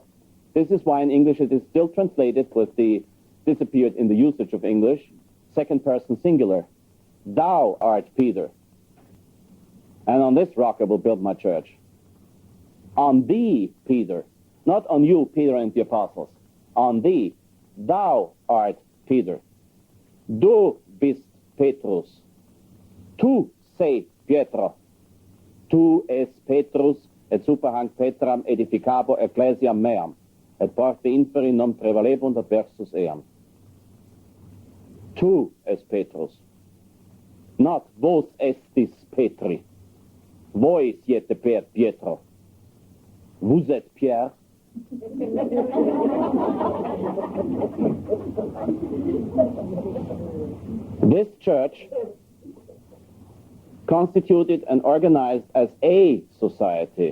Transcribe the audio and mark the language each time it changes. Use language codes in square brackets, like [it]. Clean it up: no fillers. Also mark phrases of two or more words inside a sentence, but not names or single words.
[en] This is why in English it is still translated with the disappeared in the usage of English, second person singular. "Thou art Peter, and on this rock I will build my church." On thee, Peter. Not on you, Peter and the apostles. On thee. Thou art Peter. [de] Du bist Petrus. [it] Tu sei Pietro. [la] Tu es Petrus, et super hanc Petram edificabo ecclesiam meam, et porte inferi non prevalebunt adversus eam. Tu es Petrus. Not vos estis Petri. [it] Voi siete Pietro. [fr] Vous êtes Pierre. [en] This church, constituted and organized as a society.